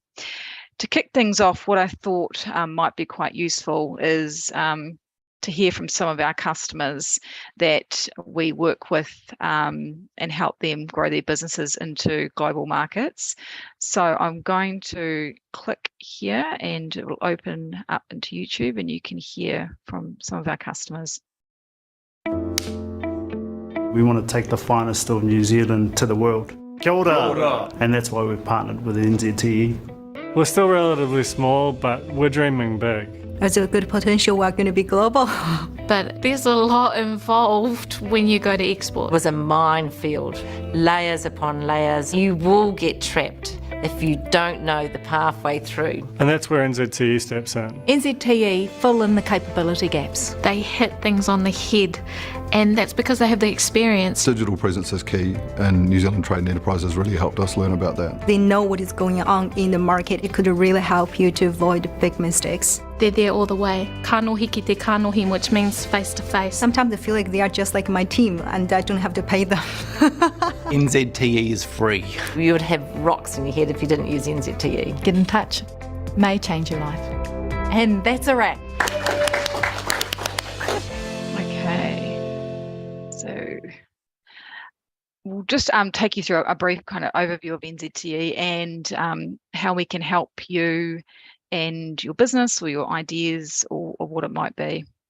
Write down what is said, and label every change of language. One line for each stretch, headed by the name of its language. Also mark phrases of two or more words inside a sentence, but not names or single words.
English: To kick things off, what I thought might be quite useful is to hear from some of our customers that we work with and help them grow their businesses into global markets. So I'm going to click here and it will open up into YouTube and you can hear from some of our customers. We want to take the finest of New Zealand to the world.
Māori: Kia ora. Kia ora.
English: And that's why we've partnered with NZTE. We're still relatively small, but we're dreaming big. There's a good potential we're going to be global. But there's a lot involved when you go to export. It was a minefield, layers upon layers. You will get trapped if you don't know the pathway through. And that's where NZTE steps in. NZTE fill in the capability gaps. They hit things on the head, and that's because they have the experience. Digital presence is key, and New Zealand Trade and Enterprise has really helped us learn about that. They know what is going on in the market. It could really help you to avoid big mistakes. They're there all the way.
Māori: Kanohi ki te kanohi,
English: which means face to face. Sometimes I feel like they are just like my team and I don't have to pay them. NZTE is free. You would have rocks in your head if you didn't use NZTE. Get in touch. May change your life. And that's a wrap. Okay, so we'll just take you through a brief kind of overview of NZTE and how we can help you and your business or your ideas or what it might be.